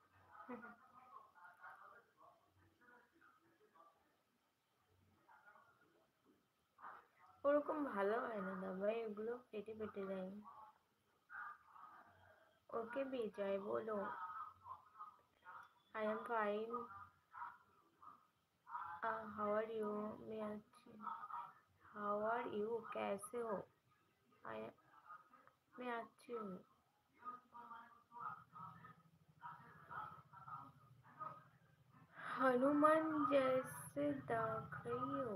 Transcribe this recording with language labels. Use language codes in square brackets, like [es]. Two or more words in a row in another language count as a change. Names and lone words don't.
[bn] ওরকম ভালো হয় না দাদা, এগুলো ফেটে ফেটে যায়। [hi] ओके विजय, बोलो। [en] I am fine. How are you? [hi] मैं अच्छी। [en] how are you, [hi] कैसे हो? आई मैं अच्छी हूँ। हनुमान जैसे दिख रही हो?